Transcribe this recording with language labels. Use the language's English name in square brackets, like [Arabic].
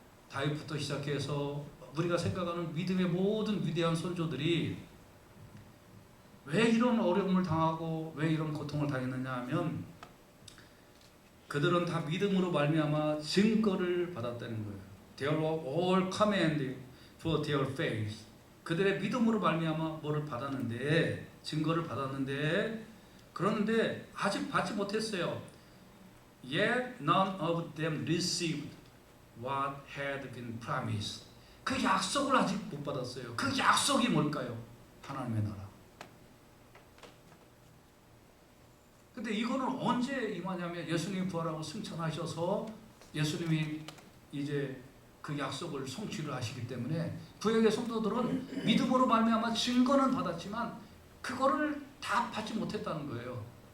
[Korean] 다윗부터 시작해서 우리가 생각하는 믿음의 모든 위대한 선조들이 왜 이런 어려움을 당하고 왜 이런 고통을 당했느냐 하면 그들은 다 믿음으로 말미암아 증거를 받았다는 거예요. [English] They were all commended for their faith. [Korean] 그들의 믿음으로 말미암아 뭐를 받았는데 증거를 받았는데 그런데 아직 받지 못했어요. [English] Yet none of them received what had been promised. [Korean] 그 약속을 아직 못 받았어요. 그 약속이 뭘까요? 하나님의 나라. 근데 이거는 언제 임하냐면 예수님이 부활하고 승천하셔서 예수님이 이제 그 약속을 성취를 하시기 때문에 구약의 성도들은 믿음으로 말미암아 증거는 받았지만 그거를 다 받지 못했다는 거예요.